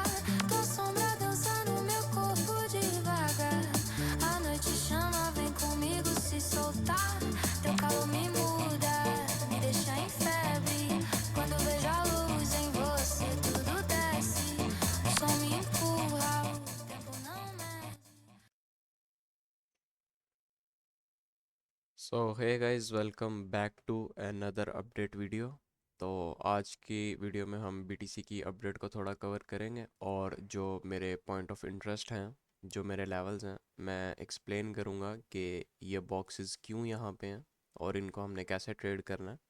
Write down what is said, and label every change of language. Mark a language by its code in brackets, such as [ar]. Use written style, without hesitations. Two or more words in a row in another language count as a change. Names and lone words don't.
[pt] Tua sombra dança no meu corpo devagar. A noite chama, vem comigo se soltar. Teu calor me muda, me deixa em febre. Quando vejo a luz em você tudo desce. O som me empurra, o tempo não mede. [en] So hey guys, welcome back to another update video. [hi] तो आज की वीडियो में हम बीटीसी की अपडेट को थोड़ा कवर करेंगे और जो मेरे [en] point of interest [hi] हैं, जो मेरे लेवल्स हैं, मैं एक्सप्लेन करूँगा कि ये बॉक्सेस क्यों यहाँ पे हैं और इनको हमने कैसे ट्रेड करना है।